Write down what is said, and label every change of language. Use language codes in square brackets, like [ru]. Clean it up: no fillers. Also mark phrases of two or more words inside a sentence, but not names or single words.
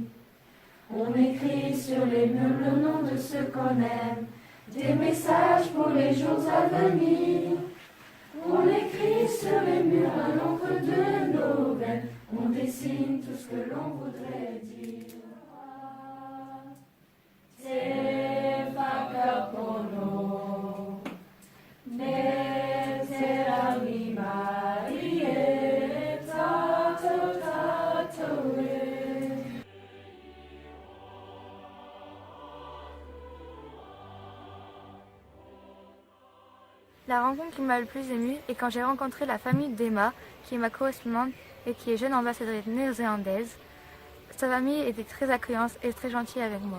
[fr] On écrit sur les murs le nom de ceux qu'on aime, des messages pour les jours à venir. On écrit sur les murs à l'encre de nos veines, on dessine tout ce que l'on voudrait dire. [mi] Te whakapono, me te rangi mai e tātou tātou e. [fr] La rencontre qui m'a le plus émue est quand j'ai rencontré la famille d'Emma, qui est ma correspondante et qui est jeune ambassadrice néo-zélandaise. Sa famille était très accueillante et très gentille avec moi.